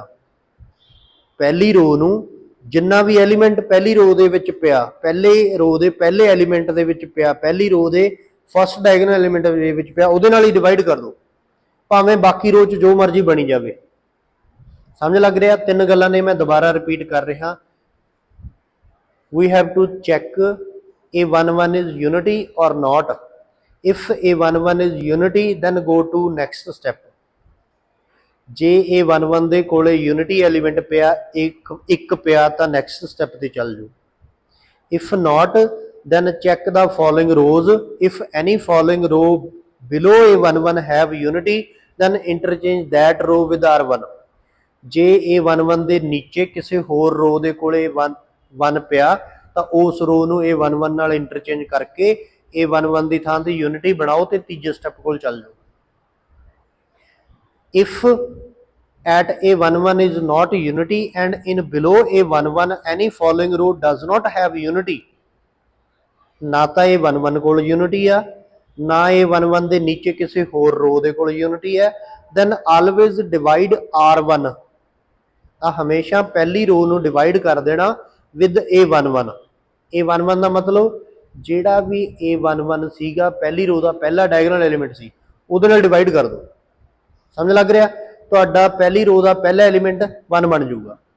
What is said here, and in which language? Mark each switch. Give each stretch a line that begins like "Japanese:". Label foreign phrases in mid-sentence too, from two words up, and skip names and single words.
Punjabi: ਪਹਿਲੀ ਰੋ ਨੂੰ ਜਿੰਨਾ ਵੀ ਐਲੀਮੈਂਟ ਪਹਿਲੀ ਰੋ ਦੇ ਵਿੱਚ ਪਿਆ, ਪਹਿਲੇ ਰੋ ਦੇ ਪਹਿਲੇ ਐਲੀਮੈਂਟ ਦੇ ਵਿੱਚ ਪਿਆ, ਪਹਿਲੀ ਰੋ ਦੇ
English: first diagonal element
Punjabi: ਦੇ ਵਿੱਚ ਪਿਆ, ਉਹਦੇ ਨਾਲ ਹੀ ਡਿਵਾਈਡ ਕਰ ਦਿਓ, ਭਾਵੇਂ ਬਾਕੀ ਰੋ 'ਚ ਜੋ ਮਰਜ਼ੀ ਬਣੀ ਜਾਵੇ। ਸਮਝ ਲੱਗ ਰਿਹਾ? ਤਿੰਨ ਗੱਲਾਂ ਨੇ, ਮੈਂ ਦੁਬਾਰਾ ਰਿਪੀਟ ਕਰ ਰਿਹਾ।
English: We have to check A11 is unity or not. If A11 is unity, then go to next step.
Punjabi: ਜੇ A11 ਦੇ ਕੋਲੇ
English: unity element
Punjabi: ਪਿਆ, ਇੱਕ ਪਿਆ ਤਾਂ
English: next step
Punjabi: ਤੇ ਚੱਲ ਜਾਓ।
English: If not, then check the following rows. If any following row below A11 have unity, then interchange that row with R1.
Punjabi: ਜੇ A11 ਦੇ ਨੀਚੇ ਕਿਸੇ ਹੋਰ ਰੋ ਦੇ ਕੋਲੇ 1 ਪਿਆ ਤਾਂ ਉਸ ਰੋ ਨੂੰ A11 ਨਾਲ ਇੰਟਰਚੇਂਜ ਕਰਕੇ A11 ਦੀ ਥਾਂ ਤੇ ਯੂਨਿਟੀ ਬਣਾਓ ਤੇ ਤੀਜੇ ਸਟੈਪ ਕੋਲ ਚੱਲ ਜਾਓ।
English: If at A11 is not unity and in below A11 any following row does not have unity,
Punjabi: ਨਾ ਤਾਂ A11 ਕੋਲ ਯੂਨਿਟੀ ਆ, ਨਾ A11 ਦੇ ਨੀਚੇ ਕਿਸੇ ਹੋਰ ਰੋ ਦੇ ਕੋਲ ਯੂਨਿਟੀ ਹੈ,
English: then always divide R1।
Punjabi: ਤਾਂ ਹਮੇਸ਼ਾ ਪਹਿਲੀ ਰੋ ਨੂੰ ਡਿਵਾਈਡ ਕਰ ਦੇਣਾ
English: with A11।
Punjabi: A11 ਦਾ ਮਤਲਬ ਜਿਹੜਾ ਵੀ A11 ਸੀਗਾ ਪਹਿਲੀ ਰੋ ਦਾ ਪਹਿਲਾ
English: diagonal element
Punjabi: ਸੀ, ਉਹਦੇ ਨਾਲ ਡਿਵਾਈਡ ਕਰ ਦਿਓ। ਸਮਝ ਲੱਗ ਰਿਹਾ? ਤੁਹਾਡਾ ਪਹਿਲੀ ਰੋ ਦਾ ਪਹਿਲਾ ਐਲੀਮੈਂਟ 1 ਬਣ ਜਾਊਗਾ।